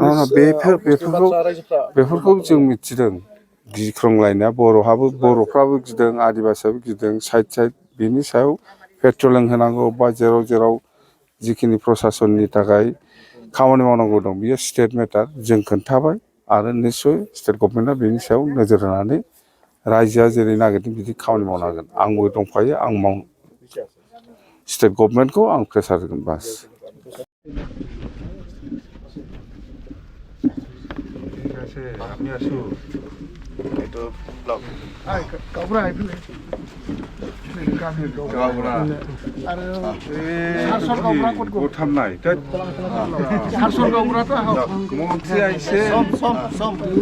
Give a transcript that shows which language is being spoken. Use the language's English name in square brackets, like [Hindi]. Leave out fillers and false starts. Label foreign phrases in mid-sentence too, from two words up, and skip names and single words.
[Bodo] बेफोरखौ जों मिथिदों गिख्रंलायनाया बर'फ्राबो गिदों आदिबासियाबो गिदों साइड बिनि सायाव पेट्रलिं होनांगौ बा जेराव जिखिनि प्रसासननि थाखाय खामानि मावनांगौ दं बियो स्टेट मेटार जों खोन्थाबाय आरो निस्सय स्टेट गभर्नमेन्टआ बेनि सायाव नोजोर होनानै रायजोआ जेरै नागिरदों बिदि खामानि मावनो हागोन आंबो दंफायो आं स्टेट गभर्नमेन्टखौ आं प्रेसार होगोन बास [Assamese] ঠিক আছে আমি আছো এইটো ব্লক গাবৰা আইফিলে গাবৰা আৰু সাৰসৰ গাবৰা ক'ত গোঠাম নাই সাৰসৰ গাবৰাটো মন্ত্ৰী আহিছে সব